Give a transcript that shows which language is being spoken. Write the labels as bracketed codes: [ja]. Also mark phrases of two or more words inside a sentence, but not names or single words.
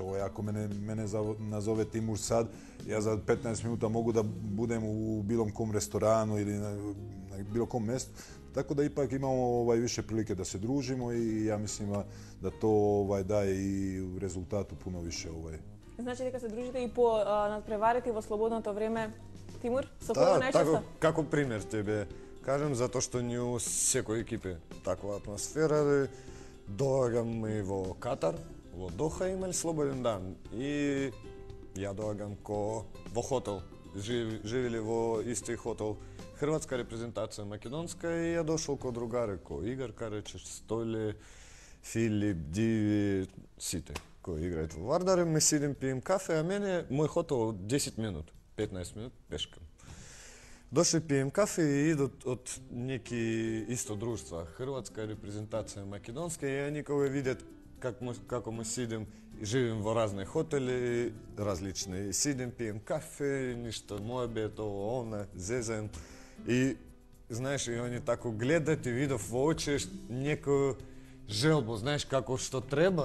[hr] Ako mene nazove Timur sad, ja za 15 minuta mogu da budem u bilo kom restoranu ili na bilo kom mjestu. Tako da ipak imamo više prilike da se družimo i ja mislim da to daje i u rezultatu puno više. [mk] Значи дека се дружите и по надпреварите во слободното време, Тимур, со кого Да, најчесто? тако, како пример тебе кажем, затоа што ни у секој екипе таква атмосфера, доаѓам и во Катар, во Доха имали слободен дан и ја доаѓам во хотел, живели во исти хотел хрватска репрезентација македонска и ја дошол ко другари, ко Игор Карачич, Столе, Филип, Диви, сите кои играат во Вардар, ми сидим пием кафе, а мене мој хотел 10 минут, 15 минут пешкам. Дошли пием кафе и идат од неки исто друштва, хрватска репрезентација македонска и ја никога видят како му сидим и живим во разни хотели, различни. Сидим, пием кафе, ништо моебет, ово, она, зезем. И, знаеш, и они тако гледат и видов во очи некој желбу, знаеш, како што треба.